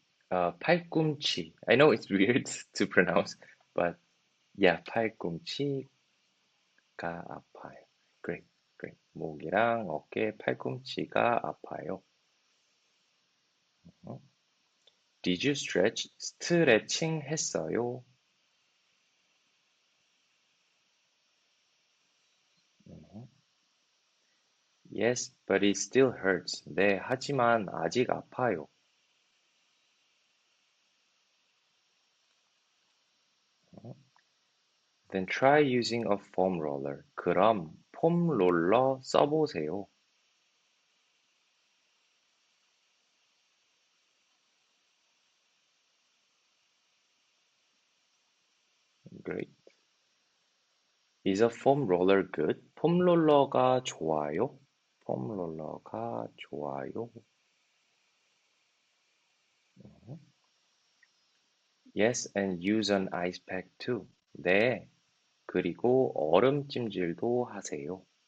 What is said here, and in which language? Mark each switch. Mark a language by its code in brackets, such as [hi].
[ko] 팔꿈치. [en] I know it's weird to pronounce, but yeah, [ko] 팔꿈치가 아파요. [en] Great, great. [ko] 목이랑 어깨, 팔꿈치가 아파요. [en] 어? Did you stretch? [ko] 스트레칭 했어요. [en] 어? Yes, but it still hurts. [ko] 네, 하지만 아직 아파요. [en] 어? Then try using a foam roller. [ko] 그럼 폼 롤러 써보세요. [en] Great. Is a foam roller good? [ko] 폼 롤러가 좋아요? 폼 롤러가 좋아요. [en] Yes, and use an ice pack too. [ko] 네, 그리고 얼음 찜질도 하세요.